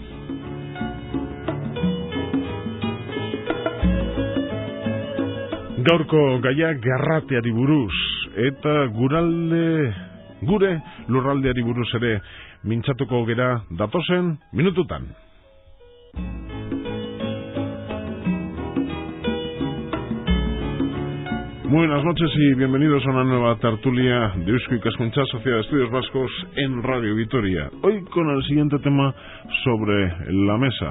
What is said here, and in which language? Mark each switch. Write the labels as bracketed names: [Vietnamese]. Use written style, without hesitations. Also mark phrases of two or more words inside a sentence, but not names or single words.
[Basque] Gaurko gaia garrateari buruz eta gure lurraldeari buruz ere mintzatuko gera datozen minututan. [Spanish] Muy buenas noches y bienvenidos a una nueva tertulia de Eusko Ikaskuntza, Sociedad de Estudios Vascos en Radio Vitoria. Hoy con el siguiente tema sobre la mesa.